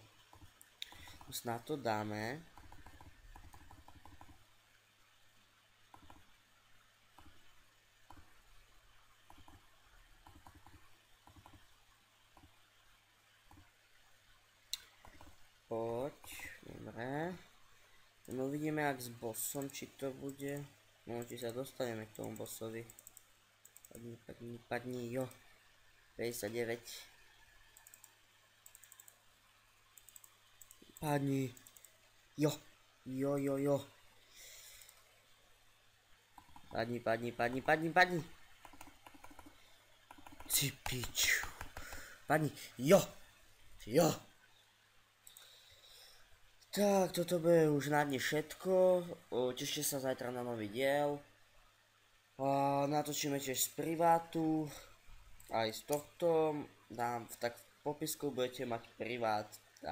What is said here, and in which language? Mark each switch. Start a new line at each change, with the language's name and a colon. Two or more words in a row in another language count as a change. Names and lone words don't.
Slovak: Snad to dáme. Poď, dobre. No uvidíme jak s bossom, či to bude. No, či sa dostaneme k tomu bossovi. Padni, padni, padni, jo. 59. Padni. Jo. Jo, jo, jo. Padni, padni, padni, padni, padni. Ty piču. Padni. Jo. Jo. Tak, toto bude už na dne všetko. Tešte sa zajtra na nový diel. Natočíme tiež z privátu. Aj z tohto. Tak v popisku budete mať privát.